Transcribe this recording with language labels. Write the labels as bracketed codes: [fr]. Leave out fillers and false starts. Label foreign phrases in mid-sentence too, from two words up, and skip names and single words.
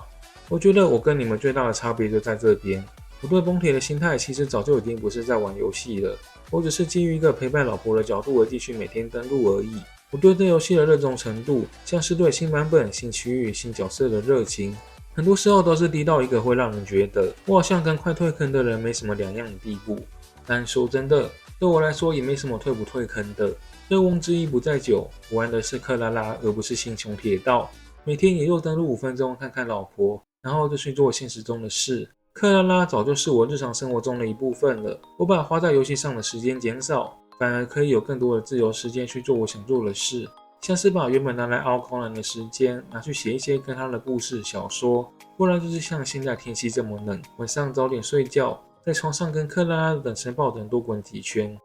[zh] 我覺得我跟你們最大的差別就在這邊，我對崩鐵的心態其實早就已經不是在玩遊戲了，我只是基於一個陪伴老婆的角度而繼續每天登錄而已。我對這遊戲的熱衷程度，像是對新版本、新區域、新角色的熱情，很多時候都是低到一個會讓人覺得我好像跟快退坑的人沒什麼兩樣的地步。但說真的，對我來說也沒什麼退不退坑的。醉翁之意不在酒，我玩的是克拉拉，而不是星穹鐵道。每天也就登錄5分鐘看看老婆，然後就去做現實中的事。克拉拉早就是我日常生活中的一部分了。我把花在遊戲上的時間減少，反而可以有更多的自由時間去做我想做的事，像是把原本拿来熬柯南的時間拿去写一些跟他的故事小說，不然就是像現在天氣這麼冷，晚上早點睡覺，在床上跟克拉拉的等身抱枕多滾幾圈。